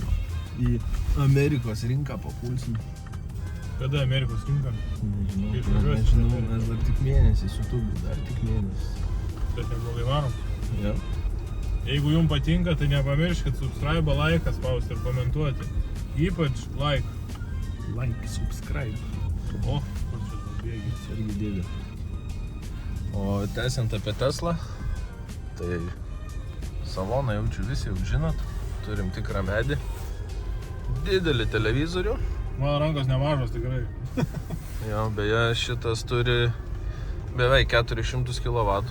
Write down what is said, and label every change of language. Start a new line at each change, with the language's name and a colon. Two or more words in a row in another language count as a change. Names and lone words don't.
Lithuanian: Į Amerikos rinką papulsim. Kada Amerikos rinka? Nežinau, mes dar tik mėnesį su YouTube, dar tik mėnesį. Tai neblogai varom. Ja. Jeigu jums patinka, tai nepamirškit
English: subscribe, like
Lithuanian: spausti ir komentuoti. Ypač like.
English: Like, subscribe.
Lithuanian: O, kur čia tas bėgis? Irgi dėdė. O tęsiant apie Teslą, tai saloną jaučiu visi, jau žinot. Turim tikrą medį. Didelį televizorių. Mano rankos nemažos tikrai. Jo, beje, šitas turi beveik 400 kW.